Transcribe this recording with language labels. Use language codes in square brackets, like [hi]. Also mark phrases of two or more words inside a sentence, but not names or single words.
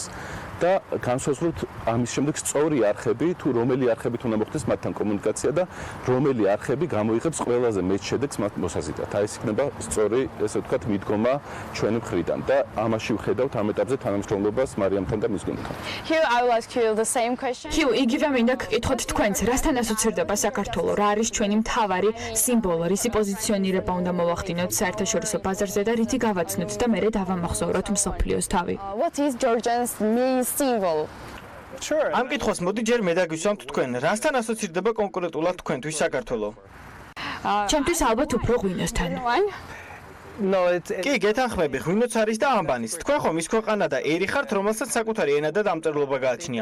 [ka] და განსაზღვროთ ამის შემდეგ სწორი არხები, თუ რომელი არხებით უნდა მოხდეს მათთან კომუნიკაცია და რომელი არხები გამოიღებს ყველაზე მეტ შედეგს მათ მოსაზიდად. აი ეს იქნება სწორი, ესე ვთქვათ, მიდგომა ჩვენი მხრიდან და ამაში ვხედავთ ამ ეტაპზე თანამშრომლობას მარიამთან და მის გუნდთან. [en] Here I will ask you the same question. [ka] Here იგივე მინდა გკითხოთ თქვენც, რასთან ასოცირდება საქართველო, რა არის ჩვენი მთავარი სიმბოლო, რისი პოზიციონირება უნდა მოვახდინოთ საერთაშორისო ბაზარზე და რითი გავაცნოთ და მერე დავამახსოვროთ მსოფლიოს თავი. [en] What is Georgians main symbol? [ka] ამ კითხვას მოდი ჯერ მე დაგვისვამთ თქვენ, რასთან ასოცირდება კონკრეტულად თქვენთვის საქართველო? ჩემთვის ალბათ უფრო ღვინოსთან. კი, გეთანხმები, ღვინოც არის და ამბანის. თქვენ ხომ ის ქვეყანა და ერი ხართ, რომელსაც საკუთარი ენა და დამწერლობა გააჩნია.